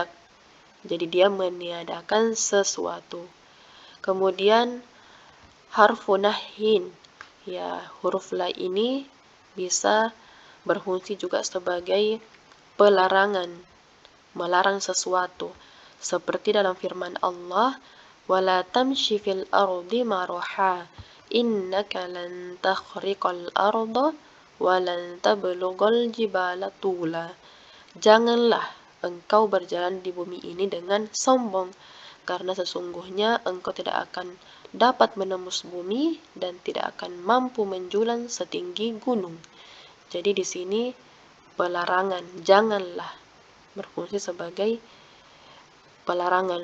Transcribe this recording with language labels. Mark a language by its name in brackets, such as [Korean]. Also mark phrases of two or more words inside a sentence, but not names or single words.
[Indonesian] Jadi dia meniadakan sesuatu. Kemudian [Arabic] حرف نهي, [Indonesian] ya, huruf la ini bisa berfungsi juga sebagai pelarangan, melarang sesuatu. Seperti dalam firman Allah, [Arabic] ولا تمش في الأرض مرحا. إنك لن تخرق الأرض ولن تبلغ الجبال طولا. [Indonesian] Janganlah engkau berjalan di bumi ini dengan sombong, karena sesungguhnya engkau tidak akan dapat menembus bumi dan tidak akan mampu menjulang setinggi gunung. Jadi di sini pelarangan, janganlah, berfungsi sebagai pelarangan.